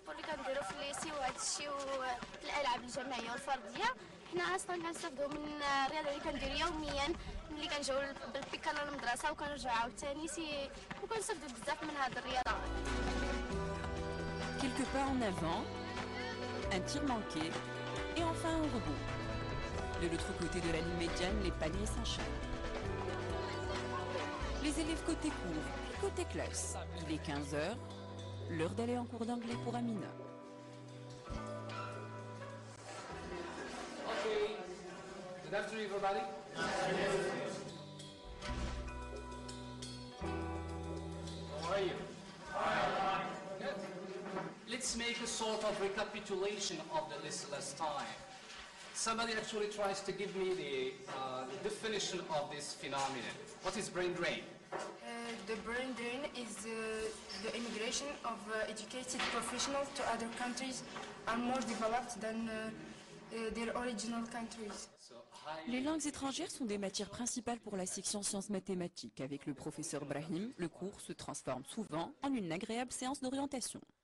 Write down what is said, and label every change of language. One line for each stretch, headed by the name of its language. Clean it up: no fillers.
Arabic: كنديرو في الليسي وهذا الشيء والالعاب الجماعيه والفرديه حنا اصلا كنستافدوا من الرياضه اللي كندير يوميا ملي كنجيو بالبيكانو للمدرسه وكنرجعوا عاوتاني وكنستافدوا بزاف من هذه الرياضه.
French: Quelques pas en avant, un tir manqué et enfin un rebond. De l'autre côté de la ligne médiane, les paniers s'enchaînent. Les élèves côté cours, puis côté classe. Il est 15 h, l'heure d'aller en cours d'anglais pour Amina.
English: Okay, good afternoon everybody. How are you? Good. Let's make a sort of recapitulation of the last time. Somebody actually tries to give me the definition of this phenomenon. What is brain drain? The brain drain is the immigration of educated professionals to other countries are more developed than their original countries.
French: Les langues étrangères sont des matières principales pour la section sciences mathématiques. Avec le professeur Brahim, le cours se transforme souvent en une agréable séance d'orientation.